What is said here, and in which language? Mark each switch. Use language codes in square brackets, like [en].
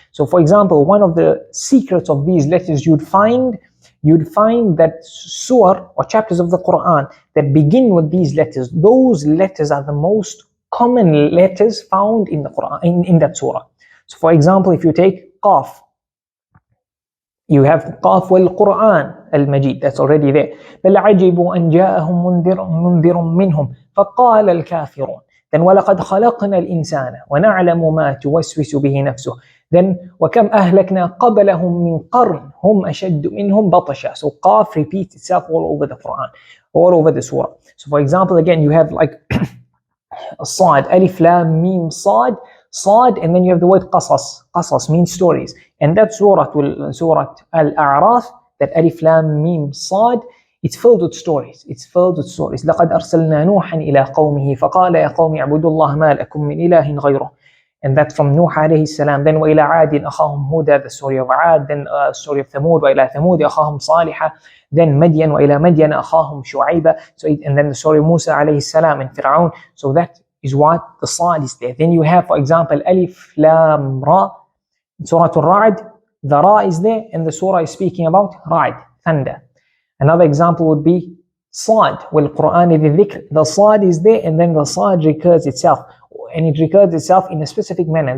[en] So for example, one of the secrets of these letters, you'd find that surah or chapters of the Quran that begin with these letters, those letters are the most common letters found in the Quran, in that surah. So for example, if you take Qaf, you have [ar] Qaf wal Qur'an al-Majid, [en] that's already there. [ar] بل عجبوا أن جاءهم منذر منهم فقال الكافرون. Then وَلَقَدْ خَلَقْنَا الْإِنسَانَ وَنَعْلَمُ مَا تُوَسْوِسُ بِهِ نَفْسُهُ. Then وَكَمْ أَهْلَكْنَا قَبْلَهُمْ مِنْ قَرْنٍ هُمْ أَشَدُّ مِنْهُمْ بَطَشًا. [en] So Qaf repeats itself all over the Quran, all over the surah. So for example, again, you have like Sad, Alif Lam Mim Sad, and then you have the word Qasas. Qasas means stories. And that Surah Al-A'raf, that Alif Lam Mim Sad, it's filled with stories. [ar] لَقَدْ أَرْسَلْنَا نُوحًا إِلَىٰ قَوْمِهِ فَقَالَ يَا قَوْمِ اعْبُدُوا اللَّهَ مَا لَكُم مِّنْ إِلَٰهٍ غَيْرُهُ. [en] And that's from Nuh alayhi salam. Then [ar] وَإِلَىٰ عَادٍ أَخَاهُمْ هُودًا, [en] the story of Aad. Then story of Thamud, [ar] وَإِلَىٰ ثَمُودَ أَخَاهُمْ صَالِحًا. Then Madian, وَإِلَىٰ مَدْيَنَ أَخَاهُمْ شُعَيْبًا. [en] So and then the story of Musa alayhi salam and Fir'aun. So that is what the Sad is there. Then you have, for example, Alif Lam Ra, Surah Al-Ra'd, the Ra is there, and the surah is speaking about Ra'd, thunder. Another example would be [ar] Sad, wal Qur'an dhi dhikr. [en] The Sad is there, and then the Sad recurs itself, and it recurs itself in a specific manner.